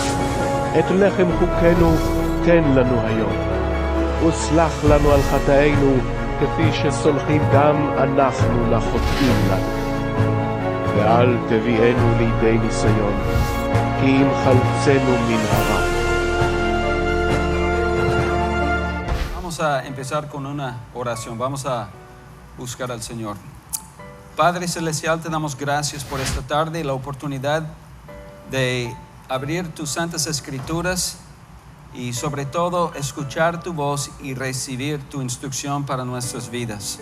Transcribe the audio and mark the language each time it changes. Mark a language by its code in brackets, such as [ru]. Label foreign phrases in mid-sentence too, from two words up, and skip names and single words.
[he] את לחם חוקנו תן לנו היום, וסלח לנו על חטאינו כפי שסולחים גם אנחנו לחוטאים לנו. ואל תביאנו לידי ניסיון, כי אם חלצנו מן הרע. [es] Vamos a empezar con una oración. Vamos a buscar al Señor. Padre Celestial, te damos gracias por esta tarde y la oportunidad de abrir tus santas escrituras y sobre todo escuchar tu voz y recibir tu instrucción para nuestras vidas.